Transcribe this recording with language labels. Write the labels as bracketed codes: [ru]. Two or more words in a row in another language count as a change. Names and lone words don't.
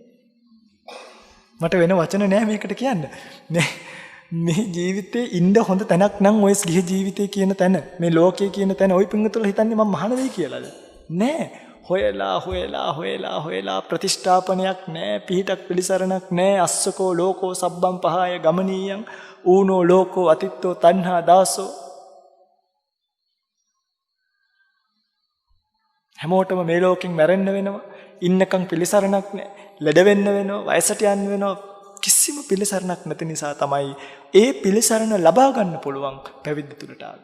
[si] මට වෙන වචන නැහැ මේකට කියන්න. මේ ජීවිතේ ඉන්න හොඳ තැනක් නම් ඔය ගිහි ජීවිතේ කියන තැන, මේ ලෝකයේ කියන තැන ඔය පින්වතුන්ලා හිතන්නේ මම මහාන වෙයි කියලාද? නෑ. හොයලා ප්‍රතිෂ්ඨාපනයක් නෑ, පිහිටක් පිළිසරණක් නෑ. [pi] අස්සකෝ ලෝකෝ සබ්බම් පහය ගමනීයං ඌනෝ ලෝකෝ අතිත්තෝ තණ්හා දාසෝ. [si] හැමෝටම මේ ලෝකෙන් මැරෙන්න වෙනවා. ඉන්නකම් පිළිසරණක් නෑ. ලෙඩ වෙන්න වෙනවා, වයසට යන්න වෙනවා. කිසිම පිළිසරණක් නැති නිසා තමයි ඒ පිළිසරණ ලබා ගන්න පුළුවන් පැවිදි තුලට ආවේ.